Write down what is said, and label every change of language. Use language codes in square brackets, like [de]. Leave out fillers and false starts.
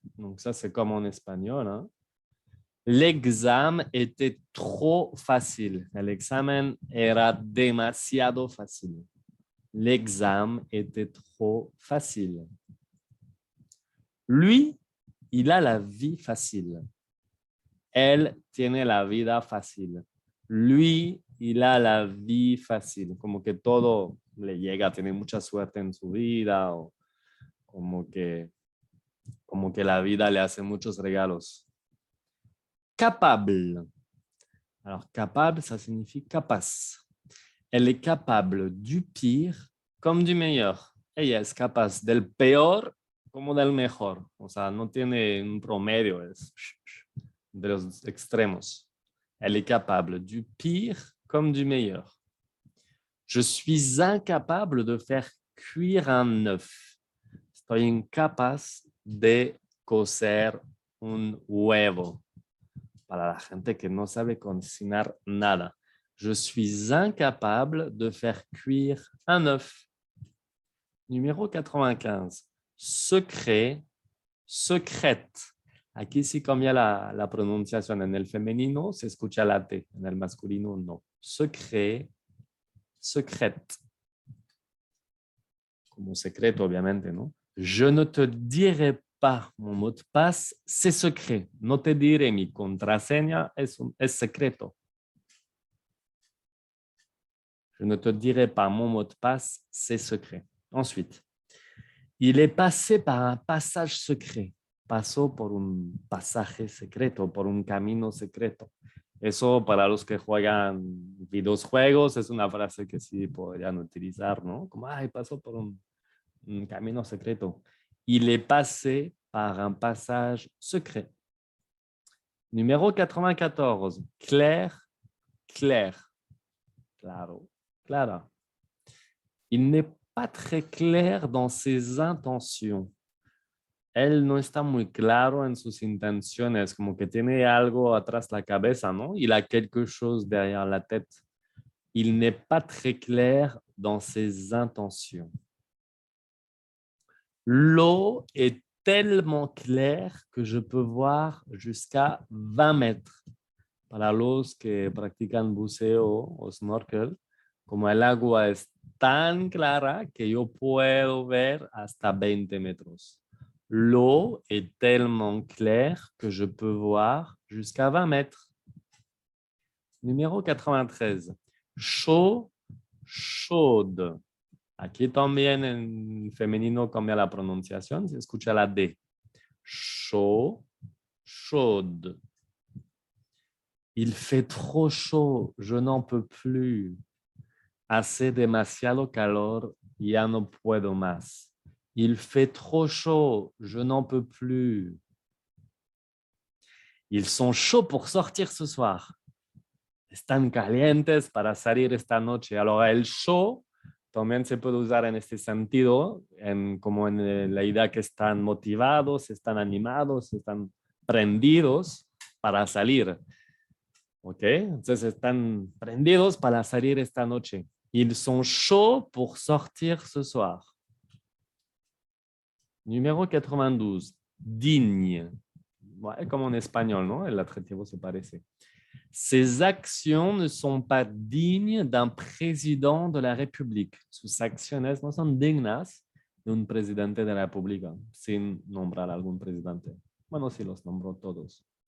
[fr] Donc ça, c'est comme en espagnol. Hein? L'examen était trop facile. [es] El examen era demasiado fácil. [fr] L'examen était trop facile. Lui, il a la vie facile. [es] Elle tiene la vida fácil. [fr] Lui, il a la vie fácil. [es] Como que todo le llega, tiene mucha suerte en su vida o como que la vida le hace muchos regalos. [fr] Capable. Alors, capable, ça signifie capaz. Elle est capable du pire comme du meilleur. [es] Ella es capaz del peor como del mejor. O sea, no tiene un promedio, es de los extremos. [fr] Elle est capable du pire comme du meilleur. Je suis incapable de faire cuire un œuf. [es] Estoy incapaz de cocer un huevo. Para la gente que no sabe cocinar nada. [fr] Je suis incapable de faire cuire un œuf. Numéro 95. Secret, secrète. [es] Aquí sí cambia la pronunciación. En el femenino se escucha la T, en el masculino no. [fr] Secret, secrète. [es] Como secreto, obviamente, ¿no? [fr] Je ne te dirai pas mon mot de passe, c'est secret. [es] No te diré mi contraseña, es secreto. [fr] Je ne te dirai pas mon mot de passe, c'est secret. Ensuite, il est passé par un passage secret. [es] Pasó por un pasaje secreto, por un camino secreto. Eso para los que juegan videojuegos es una frase que sí podrían utilizar, ¿no? Como, ay, pasó por un camino secreto. [fr] Il est passé par un passage secret. Numéro 94. Claire, claire. [es] Claro, clara. [fr] Il n'est pas très clair dans ses intentions. [es] Él no está muy claro en sus intenciones, como que tiene algo atrás la cabeza, ¿no? [fr] Il a quelque chose derrière la tête. Il n'est pas très clair dans ses intentions. L'eau est tellement claire que je peux voir jusqu'à 20 mètres. [es] Para los que practican buceo o snorkel, como el agua es tan clara que yo puedo ver hasta 20 metros. [fr] L'eau est tellement claire que je peux voir jusqu'à 20 mètres. Numéro 93. Chaud, chaude. [es] Aquí también en femenino cambia la pronunciación, se escucha la D. [fr] Chaud, chaude. Il fait trop chaud, je n'en peux plus. [es] Hace demasiado calor, ya no puedo más. [fr] Il fait trop chaud, je n'en peux plus. Ils sont chauds pour sortir ce soir. [es] Están calientes para salir esta noche. Alors, el chaud también se puede usar en este sentido, como en la idea que están motivados, están animados, están prendidos para salir. ¿Ok? Entonces están prendidos para salir esta noche. [fr] Ils sont chauds pour sortir ce soir. Numéro 92. Digne. Ouais, comme en espagnol, ¿no? [es] El adjetivo se parece. [fr] Ses actions ne sont pas dignes d'un président de la République. [es] Sus acciones no son dignas de un presidente de la República, sin nombrar algún presidente. Bueno, sí los nombró todos.